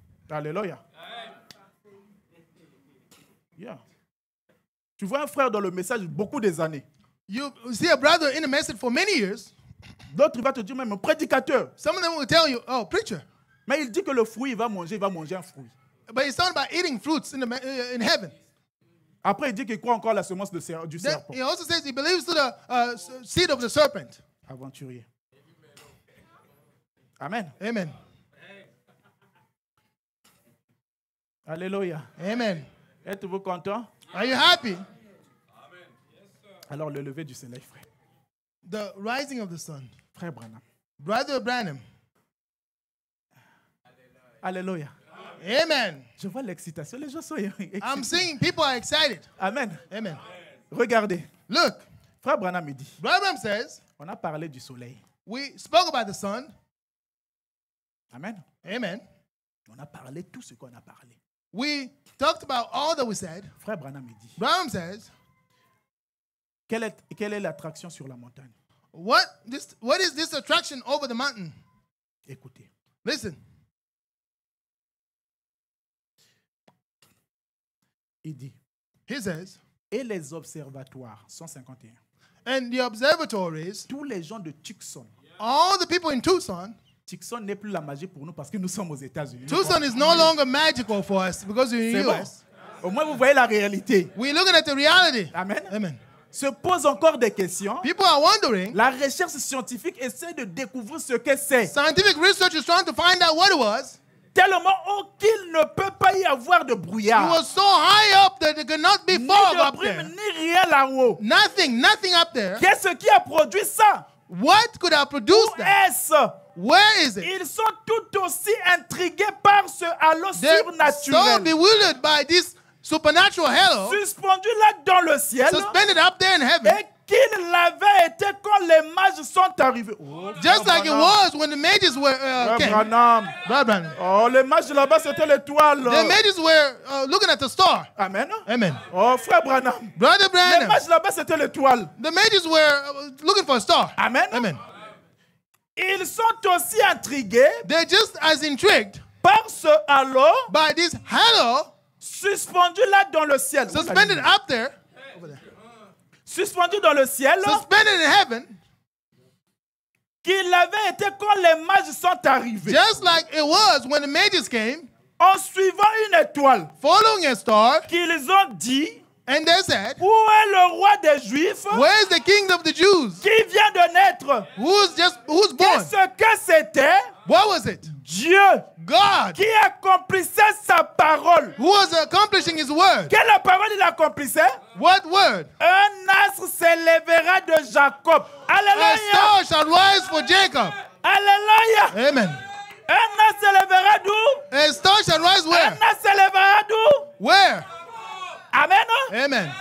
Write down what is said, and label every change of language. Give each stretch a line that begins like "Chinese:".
French: Alléluia. Yeah. Tu vois un frère dans le message beaucoup des années.
English: You see a brother in the message for many years.
French: D'autres, il va te dire même prédicateur.
English: Some of them will tell you, oh, preacher.
French: Mais il dit que le fruit, il va manger un fruit.
English: But he's talking about eating fruits in heaven.
French: Après, il dit qu'il croit encore à la semence du
English: Then
French: serpent.
English: he also says he believes to the seed of the serpent.
French: Aventurier. Amen. Amen. Alléluia. Amen. Êtes-vous content?
English: Are you happy?
French: Alors, le lever du soleil, frère.
English: The rising of the sun.
French: Frère Branham.
English: Brother Branham. Alléluia. Amen.
French: Je vois l'excitation. Les gens sont excités.
English: I'm seeing people are excited. Amen. Amen.
French: Regardez.
English: Look,
French: Frère Branham me dit,
English: Brother Branham says,
French: on a parlé du soleil.
English: we spoke about the sun. Amen. Amen.
French: On a parlé tout ce qu'on a parlé.
English: We talked about all that we said.
French: Frère Branham me dit,
English: Branham says,
French: quelle est l'attraction sur la montagne?
English: what is this attraction over the mountain?
French: Écoutez.
English: Listen.
French: Il dit,
English: He says,
French: et les observatoires, 151.
English: and the observatories,
French: Tous les gens de Tucson.
English: all the people in Tucson,
French: Tucson n'est plus la magie pour nous parce que nous sommes aux États-Unis.
English: Tucson is no longer magical for us because we're in
French: C'est
English: the
French: bon.
English: US.
French: Au moins, vous voyez la réalité.
English: We're looking at the reality. Amen. Amen.
French: Se pose encore des questions.
English: People are wondering,
French: La recherche scientifique essaie de découvrir ce que c'est.
English: scientific research is trying to find out what it was.
French: Tellement haut qu'il ne peut pas y avoir de
English: It
French: brouillard.
English: was so high up that there could not be
French: Ni
English: fog
French: de
English: up
French: brume,
English: there.
French: ni rien là-haut.
English: Nothing up there.
French: Qu'est-ce qui a produit ça?
English: What could have produced
French: Où
English: that?
French: est-ce?
English: Where is it?
French: Ils sont tout aussi intrigués par ce halo
English: They're so
French: surnaturel.
English: bewildered by this supernatural halo,
French: Suspendu là dans le ciel.
English: suspended up there in heaven,
French: Et qu'il l'avait été quand les mages sont arrivés. Oh,
English: just like it was when the mages were came.
French: Branham.
English: Brother Branham.
French: Oh, les mages là-bas, c'était l'étoile.
English: The mages were looking at the star. Amen. Amen.
French: Oh, frère Branham.
English: Brother
French: Les
English: Branham.
French: mages là-bas, c'était l'étoile.
English: The mages were looking for a star. Amen. Amen.
French: Ils sont aussi intrigués
English: They're just as intrigued
French: par ce halo
English: by this halo
French: suspendu là dans le ciel.
English: suspended up there,
French: Suspendu dans le ciel,
English: suspended in heaven,
French: qu'il avait été quand les mages sont arrivés.
English: just like it was when the mages came,
French: En suivant une étoile,
English: following a star,
French: qu'ils ont dit,
English: and they said,
French: où est le roi des Juifs
English: where's the king of the Jews?
French: qui vient de naître?
English: Who's born?
French: Qu'est-ce que c'était?
English: What was it?
French: Dieu
English: God,
French: qui accomplissait sa parole.
English: who was accomplishing his word.
French: Quelle parole il accomplissait?
English: What word?
French: Un astre s'élèvera de Jacob.
English: A Alléluia. star shall rise for Jacob. Alléluia. Amen.
French: Un as se lèvera d'où?
English: A star shall rise
French: Un
English: where?
French: as se lèvera d'où?
English: Where? Amen. Amen.